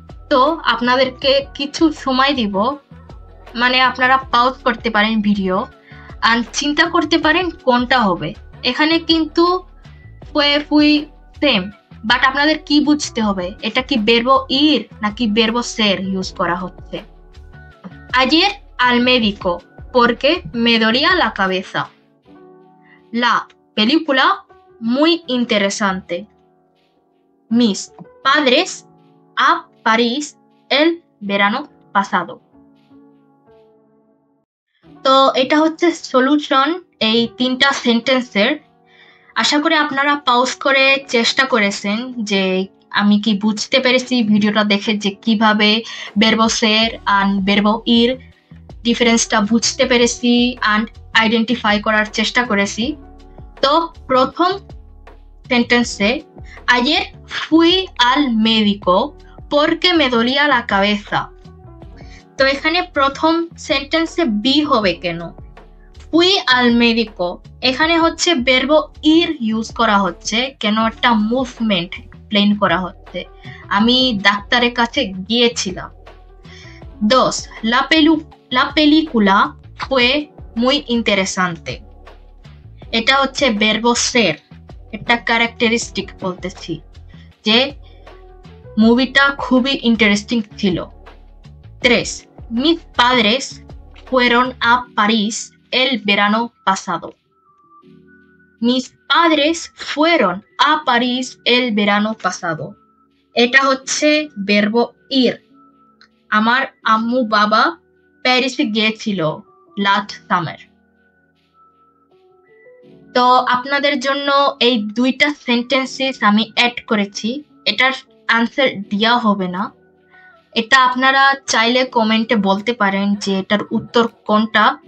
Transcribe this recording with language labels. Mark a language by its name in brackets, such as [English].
[Bangla] তো আপনাদেরকে কিছু সময় দিব, মানে আপনারা পাউজ করতে পারেন ভিডিও আর চিন্তা করতে পারেন কোনটা হবে। এখানে কিন্তু ফুই সেম, বাট আপনাদের কি বুঝতে হবে এটা কি verbo ir নাকি verbo ser ইউজ করা হচ্ছে। [Spanish] Ayer al médico porque me dolía la cabeza. La película muy interesante. Mis padres a París el verano pasado. [Bangla] তো এটা হচ্ছে সলিউশন এই 3টা সেন্টেন্সের। আশা করি আপনারা পাউজ করে চেষ্টা করেছেন যে আমি কি বুঝতে পেরেছি ভিডিওটা দেখে যে কিভাবে verbo ser and verbo ir ডিফারেন্সটা বুঝতে পেরেছি and আইডেন্টিফাই করার চেষ্টা করেছি। তো প্রথম সেন্টেন্সে [Spanish] ayer fui al médico porque me dolía la cabeza। [Bangla] তো এখানে প্রথম সেন্টেন্সে বি হবে কেন? [Spanish] fui al médico [Bangla] এখানে হচ্ছে verbo ir ইউজ করা হচ্ছে কেন একটা মুভমেন্ট এক্সপ্লেইন করা হচ্ছে। আমি ডাক্তারের কাছে গিয়েছিলাম। [Spanish] Dos, la película fue muy interesante। [Bangla] এটা হচ্ছে verbo ser, একটা ক্যারেক্টারিস্টিক বলতেছি যে মুভিটা খুবই ইন্টারেস্টিং ছিল। [Spanish] Tres, mis padres fueron a París el verano pasado। Mis padres fueron a París el verano pasado। [Bangla] এটা হচ্ছে verbo ir। আমার আম্মু বাবা প্যারিসে গিয়েছিল লাস্ট সামার। তো আপনাদের জন্য এই 2টা সেন্টেন্সেস আমি অ্যাড করেছি। এটার আনসার দেওয়া হবে না, এটা আপনারা চাইলে কমেন্টে বলতে পারেন যে এটার উত্তর কোনটা।